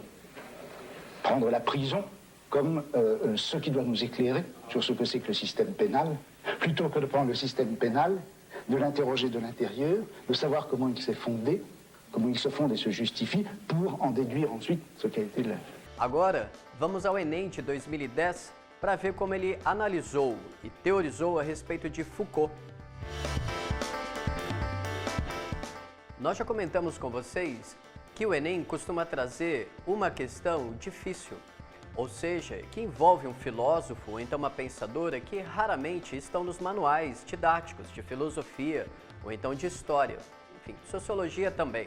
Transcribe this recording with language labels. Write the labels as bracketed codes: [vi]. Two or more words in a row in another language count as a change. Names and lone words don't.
[fr] Prendre la prison comme ce qui doit nous éclairer sur ce que c'est que le système pénal, plutôt que de prendre le système pénal, de l'interroger de l'intérieur, de savoir comment il s'est fondé, comment il se fonde et se justifie, pour en déduire ensuite ce qu'a été l'œuvre. [pt] Agora, vamos ao Enem de 2010 para ver como ele analisou e teorizou a respeito de Foucault. Nós já comentamos com vocês que o Enem costuma trazer uma questão difícil, ou seja, que envolve um filósofo ou então uma pensadora que raramente estão nos manuais didáticos de filosofia ou então de história, enfim, sociologia também.